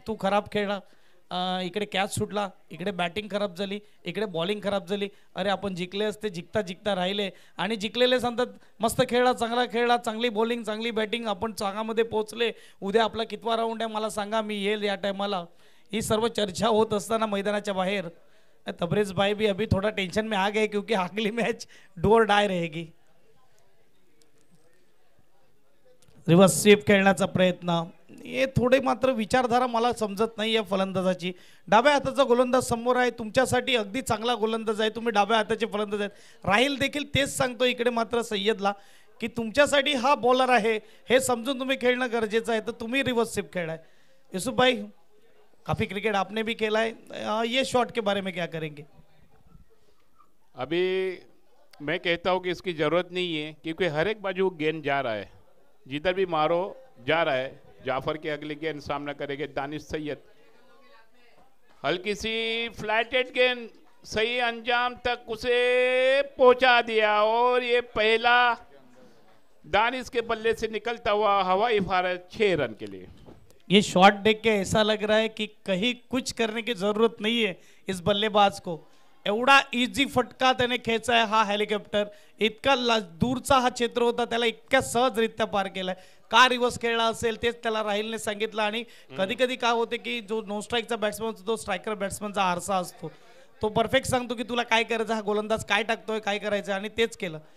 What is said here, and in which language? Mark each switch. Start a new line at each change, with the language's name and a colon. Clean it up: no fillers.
Marathi: तू खराब खेळला, इकडे कॅच सुटला, इकडे बॅटिंग खराब झाली, इकडे बॉलिंग खराब झाली, अरे आपण जिंकले असते, जिंकता जिंकता राहिले. आणि जिंकलेले सांगतात मस्त खेळला, चांगला खेळला, चांगली बॉलिंग, चांगली बॅटिंग, आपण चांगामध्ये पोहोचले, उद्या आपला कितवा राऊंड आहे मला सांगा, मी येईल या टायमाला. ही सर्व चर्चा होत असताना मैदानाच्या बाहेर
Hindi: तबरेज भाई भी अभी थोड़ा टेंशन में आ गए, क्योंकि अगली मैच डू और डाय रहेगी.
Marathi: रिव्हर्स स्वीप खेळण्याचा प्रयत्न, हे थोडे मात्र विचारधारा मला समजत नाही आहे फलंदाजाची. डाव्या हाताचा गोलंदाज समोर आहे, तुमच्यासाठी अगदी चांगला गोलंदाज आहे, तुम्ही डाव्या हाताचे फलंदाज आहेत. राहील देखील तेच सांगतो इकडे मात्र सय्यदला की तुमच्यासाठी हा बॉलर आहे हे समजून तुम्ही खेळणं गरजेचं आहे, तर तुम्ही रिव्हर्स स्वीप खेळाय.
Hindi: युसुफ भाई, काफी क्रिकेट आपने भी खेला है, ये शॉट के बारे में क्या करेंगे? अभी मैं कहता हूँ कि इसकी ज़रूरत नहीं है, क्योंकि हर एक बाजू गेंद जा रहा है, जिधर भी मारो जा रहा है. जाफर के अगली गेंद सामना करेंगे दानिश सैयद. हल्की सी फ्लैटेड गेंद सही अंजाम तक उसे पहुंचा दिया, और ये पहला दानिश के बल्ले से निकलता हुआ हवाई फारज 6 रन के लिए. ये शॉट देख के ऐसा लग रहा है कि कहीं कुछ करने की जरूरत नहीं है इस बल्लेबाज को.
Marathi: एवढा इजी फटका त्याने खेचाय हा हेलिकॉप्टर. इतका दूरचा हा क्षेत्र होता, त्याला इतक्या सहजरित्या पार केलाय. का रिव्हर्स खेळला असेल तेच त्याला राहिलने सांगितलं. आणि कधी कधी काय होते की जो नो स्ट्राईकचा बॅट्समन असतो तो स्ट्रायकर बॅट्समनचा आरसा असतो, तो परफेक्ट सांगतो की तुला काय करायचं, हा गोलंदाज काय टाकतोय, काय करायचं, आणि तेच केलं.